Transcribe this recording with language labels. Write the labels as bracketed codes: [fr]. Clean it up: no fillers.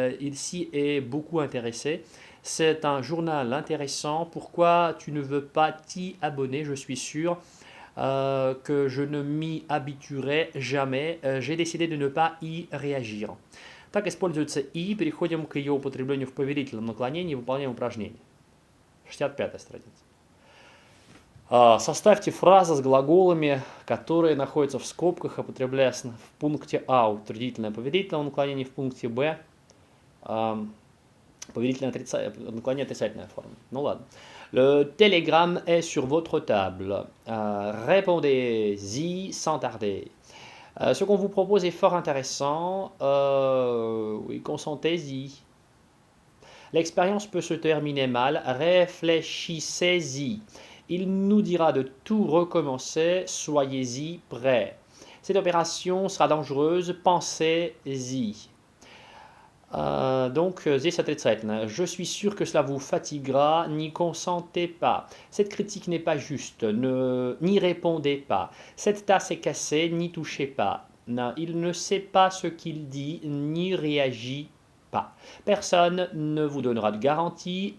[fr] Il s'y est beaucoup intéressé. C'est un journal intéressant. Pourquoi tu ne veux pas t'y abonner? Je suis sûr que je ne m'y habituerai jamais. J'ai décidé de ne pas y réagir. [ru] Так используется «и». Переходим к ее употреблению в повелительном наклонении и выполняем упражнение. 65-я страница. Составьте фразы с глаголами, которые находятся в скобках, употребляясь в пункте А утвердительное повелительное наклонение, в пункте Б повелительное наклонение отрицательная форма. Ну ладно. [fr] Le télégramme est sur votre table. Répondez-y sans tarder. Ce qu'on vous propose est fort intéressant. Oui, consentez-y. L'expérience peut se terminer mal. Réfléchissez-y. Il nous dira de tout recommencer. Soyez-y prêts. Cette opération sera dangereuse. Pensez-y. [ru] Donc, здесь отрицательно. [fr] Je suis sûr que cela vous fatiguera. N'y consentez pas. Cette critique n'est pas juste. N'y répondez pas. Cette tasse est cassée. N'y touchez pas. Il ne sait pas ce qu'il dit. N'y réagit pas. Personne ne vous donnera de garantie.